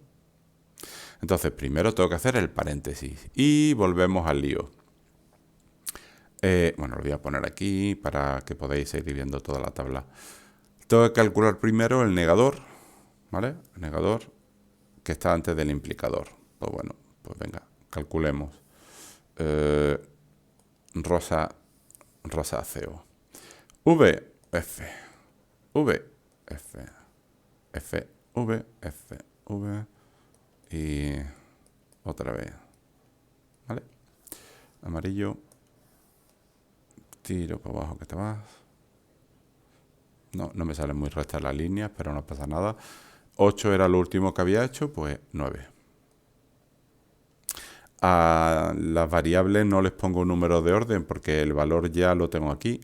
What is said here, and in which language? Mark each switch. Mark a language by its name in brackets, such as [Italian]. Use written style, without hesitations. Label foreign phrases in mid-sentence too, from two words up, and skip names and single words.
[Spanish] Entonces, primero tengo que hacer el paréntesis. Y volvemos al lío. Bueno, lo voy a poner aquí para que podáis seguir viendo toda la tabla. Tengo que calcular primero el negador, ¿vale? El negador que está antes del implicador. Pues bueno, pues venga, calculemos. Rosáceo. V, F, V, F, F, V, F, V y otra vez. ¿Vale? Amarillo. Tiro para abajo que te vas. No me salen muy rectas las líneas, pero no pasa nada. 8 era lo último que había hecho, pues 9. A las variables no les pongo un número de orden porque el valor ya lo tengo aquí.